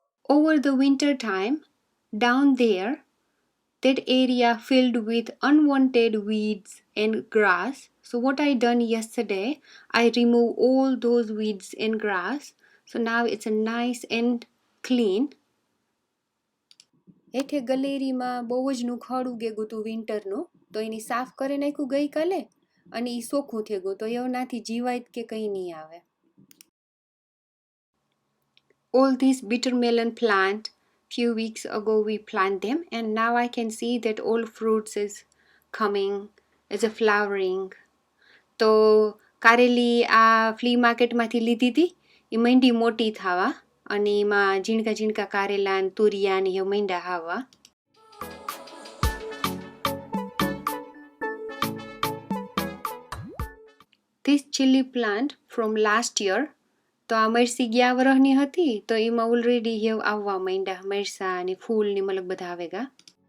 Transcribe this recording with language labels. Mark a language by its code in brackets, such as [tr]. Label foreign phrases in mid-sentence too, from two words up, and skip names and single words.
[en] Over the winter time, down there, that area filled with unwanted weeds and grass. So what I done yesterday, I remove all those weeds and grass. So now it's a nice and clean. [gu] હેઠે ગલેરીમાં બહુ જ નુખાડ ઉગેગું હતું વિન્ટરનું, તો એની સાફ કરી નાખ્યું ગઈકાલે અને એ સોખું થઈ ગયું, તો એનાથી જીવાત કે કંઈ નહીં આવે. [en] All these bitter melon plant, few weeks ago we plant them, and now I can see that all fruits is coming, is a flowering. [gu] તો કારેલી આ ફ્લી માર્કેટમાંથી લીધી હતી, એ મંડી મોટી થાવા અને એમાં ઝીણકા ઝીણકા કારેલા ને તુરિયા ને એ મંડા હાવા. [en] This chili plant from last year, [gu] તો આ મરસી ગયા વરહની હતી, તો એમાં ઓલરેડી આવવા માંડ્યા મરસા અને ફૂલ ને મતલબ બધા આવેગા.